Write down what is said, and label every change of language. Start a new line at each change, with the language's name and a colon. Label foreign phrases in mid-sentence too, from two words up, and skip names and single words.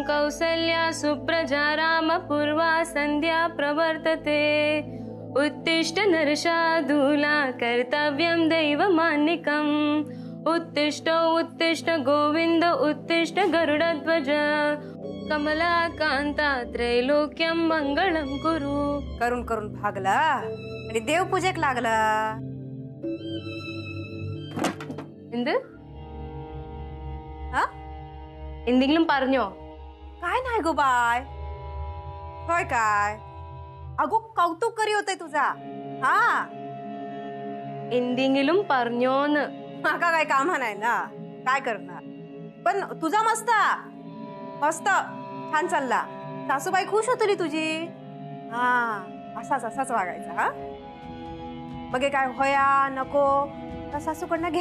Sanskrit: कौसल्या सुप्रजा रामपूर्वा संध्या प्रवर्तते। उत्तिष्ठ नरशार्दूला कर्तव्यं दैवमान्निकम्। उत्तिष्ठ उत्तिष्ठ गोविंद उत्तिष्ठ गरुडध्वज। कमलाकांता त्रैलोक्यं मंगळं कुरु।
Marathi: करून करून भागला आणि देवपूजेक लागला।
Malayalam: എന്തെങ്കിലും പറഞ്ഞോ?
Marathi: काय नाही गो बाय, होय काय? अगो कौतुक करी होते तुझा। हा
Malayalam: എന്തെങ്കിലും പറഞ്ഞോന്ന്?
Marathi: माका काय कामा नाही ना, काय करणार? पण तुझा मस्त मस्त छान चालला। सासूबाई खुश होतली तुझी। हा असाच असाच वागायचा। हा मग काय होया नको तर सासूकडनं घे।